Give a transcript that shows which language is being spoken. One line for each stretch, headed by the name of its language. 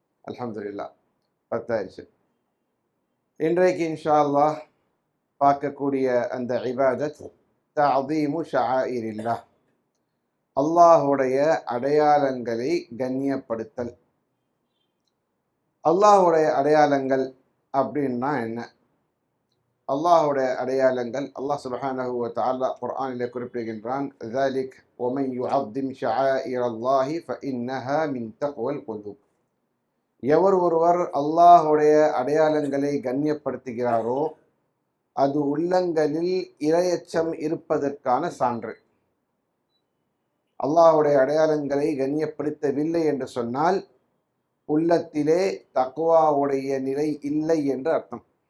Tamil: அல்ஹம்துலில்லாஹ் 10 ஆயிடுச்சு. இன்றைக்கு இன்ஷா அல்லாஹ் பார்க்கக்கூடிய அந்த இபாதத் தஅதீமு ஷஆயிரில்லாஹ், அல்லாஹுடைய அடையாளங்களை கண்ணியப்படுத்தல். அல்லாஹுடைய அடையாளங்கள் அப்படின்னா என்ன? அல்லாஹுடைய அடையாளங்கள் அல்லாஹ் சுப்ஹானஹு வ தஆலா குர்ஆனிலே குறிப்பிடுகின்றான்,
Arabic: ذلك ومن يعظم شعائر الله فإنها من تقوى القلوب.
Tamil: எவர் ஒருவர் அல்லாஹுடைய அடையாளங்களை கண்ணியப்படுத்துகிறாரோ அது உள்ளங்களில் இறையச்சம் இருப்பதற்கான சான்று. அல்லாஹுடைய அடையாளங்களை கண்ணியப்படுத்தவில்லை என்று சொன்னால் உள்ளத்திலே தக்வாவுடைய நிலை இல்லை என்று அர்த்தம்.